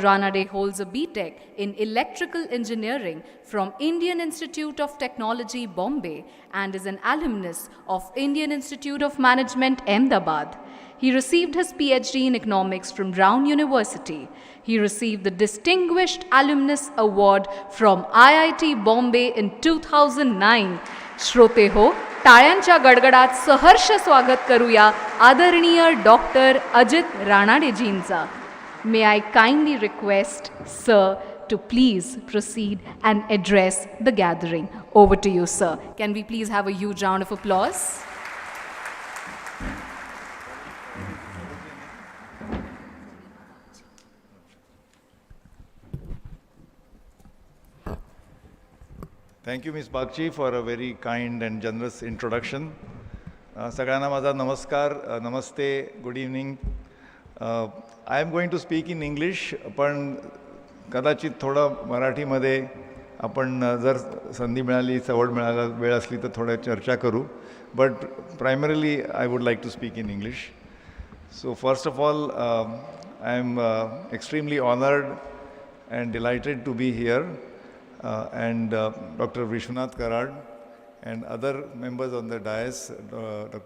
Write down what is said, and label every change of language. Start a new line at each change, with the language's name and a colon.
English: Ranade holds a B.Tech in Electrical Engineering from Indian Institute of Technology, Bombay, and is an alumnus of Indian Institute of Management, Ahmedabad. He received his PhD in economics from Brown University. He received the Distinguished Alumnus Award from IIT Bombay in 2009.
Marathi: श्रोते हो, टाळ्यांच्या गडगडात सहर्ष स्वागत करूया आदरणीय doctor Ajit राणाडेजींचा.
English: May I kindly request, sir, to please proceed and address the gathering. Over to you, sir. Can we please have a huge round of applause? Thank you, Ms. Bagchi, for a very kind and generous introduction.
Marathi: Sagrana maza namaskar, namaste,
English: good evening. I am going to speak in English,
Marathi: पण कदाचित थोडं मराठीमध्ये आपण जर संधी मिळाली, सवड मिळाला, वेळ असली तर थोडं चर्चा करू.
English: But primarily, I would like to speak in English. So first of all, I am extremely honored and delighted to be here. And Dr. Vishwanath Karad and other members on the dais, Dr.